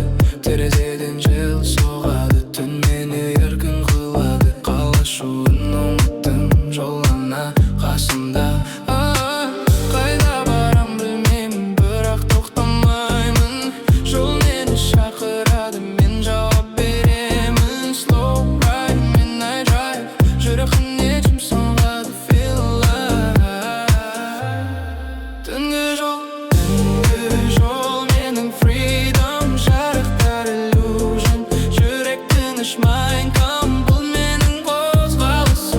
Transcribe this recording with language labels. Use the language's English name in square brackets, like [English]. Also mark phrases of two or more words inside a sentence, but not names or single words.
[Kazakh] Терезеден жел соғады, түн мені еркін қылады. Қалашуын ұмыттым, жолына қасымда. Қайда барам білмеймін, бірақ тоқтамаймын. Жол мені шақырады, мен жауап беремін. [English] Slow ride, midnight drive, [Kazakh] жүрегіне жым соғады. [English] Feel alive. [Kazakh] Түнгі жол менің freedom, жарықтар illusion. Жүрек тыныш, [English] mind calm, [Kazakh] бұл менің қозғалысым.